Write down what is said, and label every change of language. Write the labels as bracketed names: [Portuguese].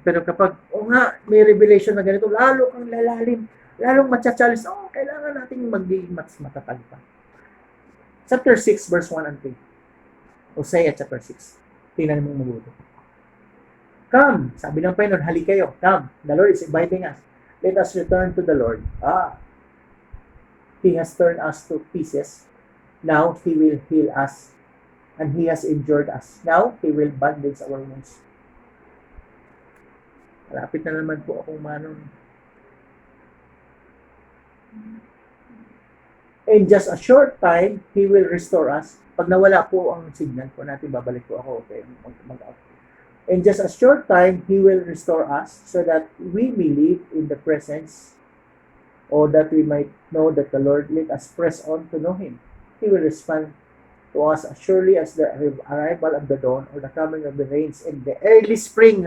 [Filipino] Pero kapag, may revelation na ganito, lalo kang lalalim, lalong matcha-challenge, kailangan nating maging mas matatag pa. [English] Chapter 6, verse 1 and 3. Hosea chapter 6. [Filipino] Tingnan mo mabuti. Come, sabi ng Panginoon, hali kayo. [English] Come, the Lord is inviting us. Let us return to the Lord. He has turned us to pieces. Now, He will heal us. And He has injured us. Now, He will bandage our wounds. [Filipino] Malapit na naman po akong manon. [English] In just a short time, He will restore us. [Filipino] Pag nawala po ang signal po natin, babalik po ako. Okay, mag-out. [English] In just a short time, He will restore us so that we may live in the presence, or that we might know that the Lord. Let us press on to know Him. He will respond to us as surely as the arrival of the dawn or the coming of the rains in the early spring.